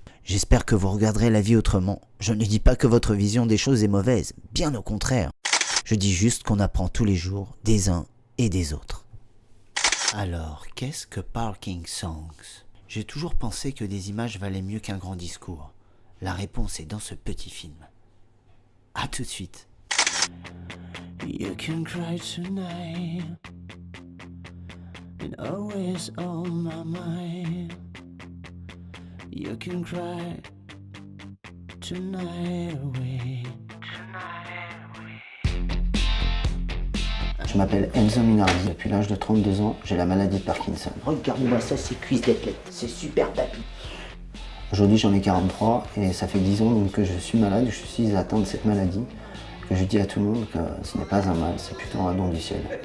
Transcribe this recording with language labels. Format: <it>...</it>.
<fr>J'espère que vous regarderez la vie autrement. Je ne dis pas que votre vision des choses est mauvaise, bien au contraire. Je dis juste qu'on apprend tous les jours des uns et des autres. Alors, qu'est-ce que Parking Songs? J'ai toujours pensé que des images valaient mieux qu'un grand discours. La réponse est dans ce petit film. À tout de suite.</fr> <en>You can cry tonight, and always on my mind. You can cry tonight away.</en> <fr>Je m'appelle Enzo Minardi, depuis l'âge de 32 ans, j'ai la maladie de Parkinson. Regarde-moi ça, ces cuisses d'athlète, c'est super papy. Aujourd'hui j'en ai 43 et ça fait 10 ans donc, que je suis malade, je suis atteint de cette maladie, que je dis à tout le monde que ce n'est pas un mal, c'est plutôt un don du ciel.</fr>